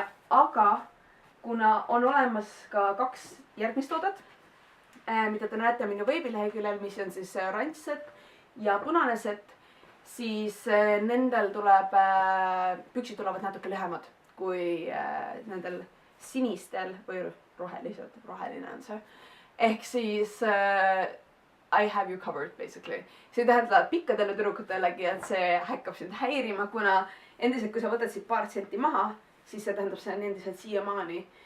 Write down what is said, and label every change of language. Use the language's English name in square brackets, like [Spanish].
[Estonian] Aga kuna on olemas ka 2 järgmist toodet, mida te näete minu veebileheküljel, mis on siis oranž set ja punane set, siis nendel püksid tulevad natuke lühemad kui nendel sinistel või roheline on see. Ehk siis [English] I have you covered basically. [Estonian] See tähendab pikkadele tüdrukutelegi, et see hakkab sind häirima, kuna endiselt kui sa võtad siit paar senti maha, siis see tähendab, see on endiselt siiamaani.